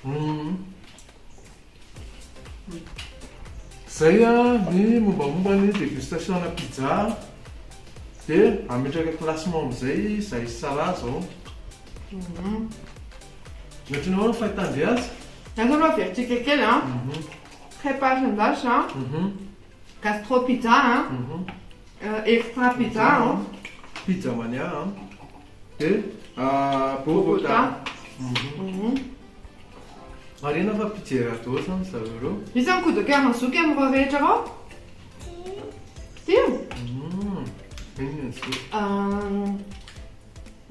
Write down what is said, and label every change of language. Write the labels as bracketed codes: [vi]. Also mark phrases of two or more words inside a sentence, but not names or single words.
[mg] Zay a ny mombamomba ny dégustation na pizza. Dia ametraka classement amin'izay izay tsara zao. Ohatranao ny fahitandry azy. Azao aloha averitsika kely a. Crêpage endasy a. Gastro pizza a. Extra pizza a. Pizza mania a. Dia Bogota. Marina fa pizzeria dôsy zany zareo. Misy ankodaka mazoky amin'ireo rehetra ao? Tio.